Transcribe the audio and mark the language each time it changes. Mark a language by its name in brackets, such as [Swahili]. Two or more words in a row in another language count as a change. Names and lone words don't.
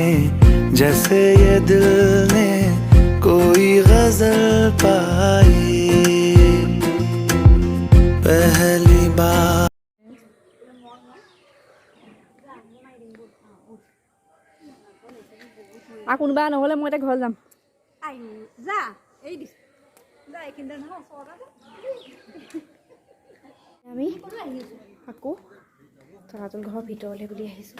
[Hindi] जैसे ये दिल ने कोई गजल पाई पहली बार। [Assamese] আৰু কোনোবা নহ'লে মই এতিয়া ঘৰত যাম। আমি আকৌ তলাতল ঘৰৰ ভিতৰলৈ বুলি আহিছোঁ।